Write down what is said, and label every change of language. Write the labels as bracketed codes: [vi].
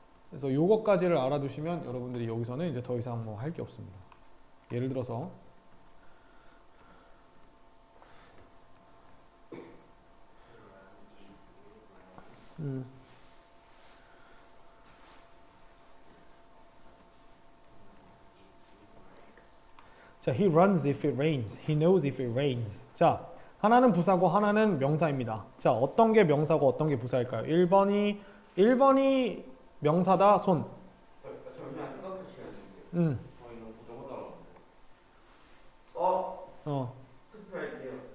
[ko] 그래서 요거까지를 알아두시면 여러분들이 여기서는 이제 더 이상 뭐 할 게 없습니다. [en] 예를 들어서 [ko] 자, [en] he runs if it rains. He knows if it rains. [ko] 자, 하나는 부사고 하나는 명사입니다. 자, 어떤 게 명사고 어떤 게 부사일까요? 1번이 명사다, 손. 잠시만 생각해 주셔야겠는데. 이거 저거 따라왔는데. 투표할게요.